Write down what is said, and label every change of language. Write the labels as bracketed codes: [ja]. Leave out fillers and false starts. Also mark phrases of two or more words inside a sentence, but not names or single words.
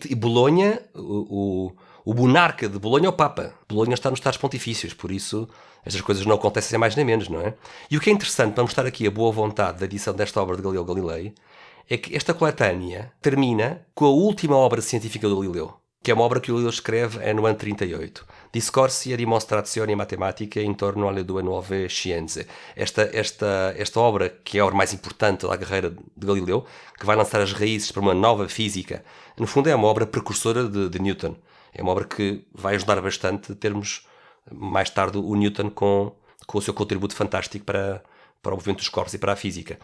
[pt] e Bolonha, o monarca de Bolonha é o Papa. Bolonha está nos Estados Pontifícios, por isso estas coisas não acontecem sem mais nem menos, não é? E o que é interessante para mostrar aqui a boa vontade da edição desta obra de Galileu Galilei é que esta coletânea termina com a última obra científica do Galileu, que é uma obra que o Galileu escreve no ano 38. Discorsi e dimostrazioni matematiche intorno alle due nuove scienze. Esta obra, que é a obra mais importante da carreira de Galileu, que vai lançar as raízes para uma nova física, no fundo é uma obra precursora de Newton. É uma obra que vai ajudar bastante a termos mais tarde o Newton com o seu contributo fantástico para o movimento dos corpos e para a física.